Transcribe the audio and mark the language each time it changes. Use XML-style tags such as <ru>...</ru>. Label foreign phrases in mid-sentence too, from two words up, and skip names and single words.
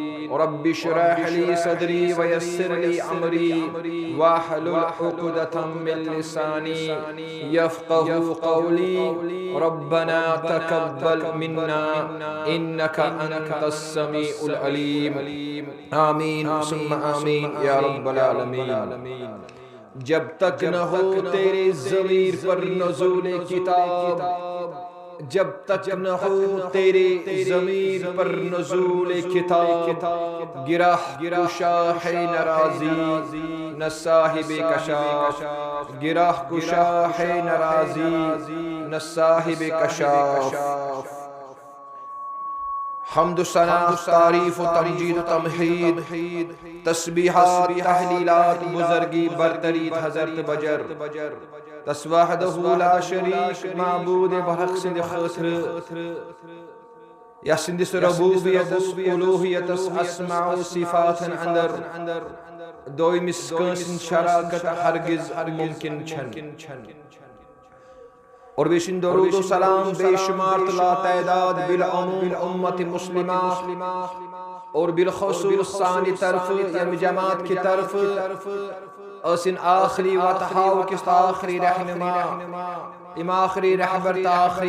<ar>رب اشرح لي صدري ويسر لي أمري واحلل عقدة من لساني يفقه قولي. ربنا تقبل منا إنك أنت السميع العليم. آمین ثم آمین یا رب العالمین.</ar> <ur>جب تک نہ ہو تیرے ضمیر پر نزول کتاب، جب تک نہ ہو تیرے ضمیر پر نزول کتاب، گرہ کشا ہے ناراضی نہ صاحب کشاف، گرہ کشا ہے ناراضی نہ صاحب کشاف.</ur> <ks>حمد و ثنا تعریف و تمجید و تمحید، تسبیحات تحلیلات بزرگی برتری حضرت بجر تس</ks> <ar>وحدہ لا شریک</ar> <ks>معبود برحق سند خاطر یا سندس ربوبیت الوہیت اسماء و صفات اندر دویمس کانسن شراکت ہرگز ممکن چھن. اور بیشن درود و سلام بے شمار لا تعداد بالعموم امت مسلمہ اور بالخصوص ثانی طرف یم جماعت</ks> <ur>کی طرف</ur> <ks>اسن آخری وتحاو کس آخری رہنما ام آخری رہبر تا آخری</ks>